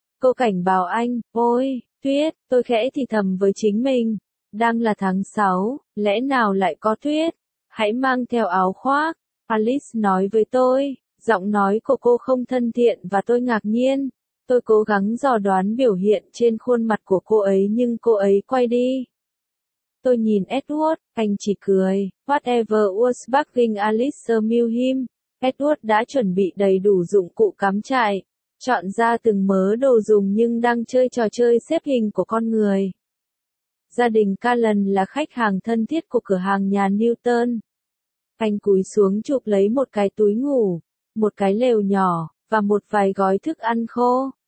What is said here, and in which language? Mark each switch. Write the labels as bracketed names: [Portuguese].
[Vietnamese] Cô cảnh báo anh, ôi, tuyết, tôi khẽ thì thầm với chính mình, đang là tháng 6, lẽ nào lại có tuyết, hãy mang theo áo khoác, Alice nói với tôi, giọng nói của cô không thân thiện và tôi ngạc nhiên, tôi cố gắng dò đoán biểu hiện trên khuôn mặt của cô ấy nhưng cô ấy quay đi. Tôi nhìn Edward, anh chỉ cười, [English] whatever was bugging Alice amused him. [Vietnamese] Edward đã chuẩn bị đầy đủ dụng cụ cắm trại, chọn ra từng mớ đồ dùng nhưng đang chơi trò chơi xếp hình của con người. Gia đình Cullen là khách hàng thân thiết của cửa hàng nhà Newton. Anh cúi xuống chụp lấy một cái túi ngủ, một cái lều nhỏ, và một vài gói thức ăn khô.